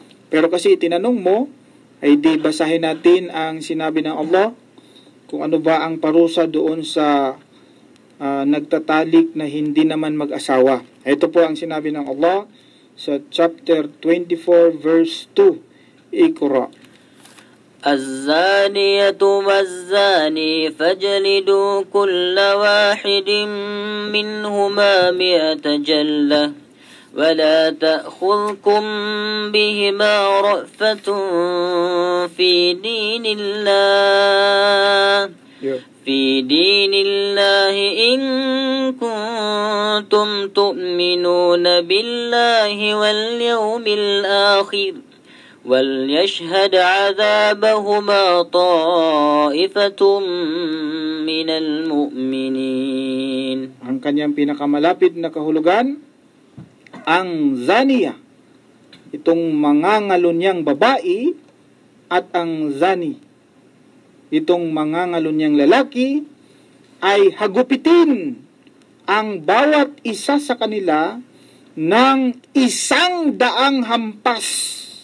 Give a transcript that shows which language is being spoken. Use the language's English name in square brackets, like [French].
[Filipino] Pero kasi tinanong mo, ay di basahin natin ang sinabi ng Allah, kung ano ba ang parusa doon sa nagtatalik na hindi naman mag-asawa. Ito po ang sinabi ng Allah sa chapter 24 verse 2. [Arabic] Iqra. الزانية والزاني فاجلدوا كل واحد منهما 100 جلة ولا تأخذكم بهما رأفة في دين الله إن كنتم تؤمنون بالله واليوم الآخر وليشهد عذابهما طائفة من المؤمنين. [Filipino] Ang kanyang pinakamalapit na kahulugan, ang zaniya, itong mangangalunyang babae, at ang zani, itong mangangalunyang lalaki, ay hagupitin ang bawat isa sa kanila ng 100 hampas.